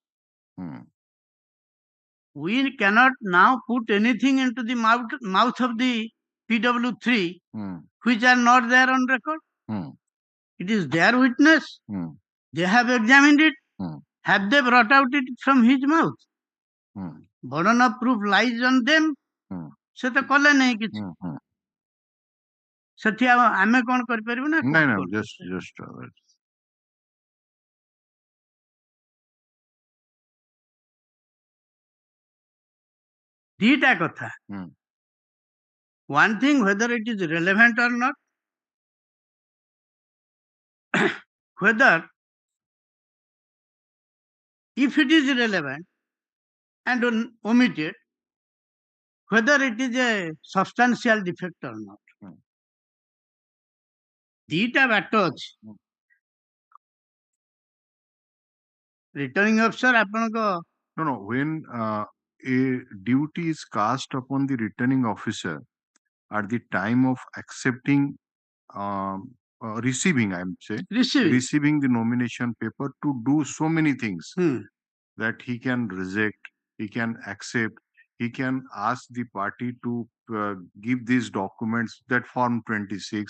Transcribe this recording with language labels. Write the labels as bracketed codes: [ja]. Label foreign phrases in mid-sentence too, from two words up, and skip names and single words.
[en] We cannot now put anything into the mouth of the PW3 which are not there on record. It is their witness. They have examined it. Have they brought out it from his mouth? Burden of proof lies on them. [or] ସେ ତ କଲେ ନାହିଁ କିଛି. ସେଠି ଆମେ କଣ କରିପାରିବୁ ନା [en] No, no, just [or] ଦିଟା କଥା [en] one thing whether it is relevant or not, whether if it is relevant and omitted, whether it is a substantial defect or not. [or] ଦିଟା ବାଟ ଅଛି [en] returning officer [or] ଆପଣଙ୍କ [en] no, when a duty is cast upon the returning officer at the time of accepting receiving, I'm saying receiving the nomination paper, to do so many things that he can reject, he can accept, he can ask the party to give these documents, that form 26.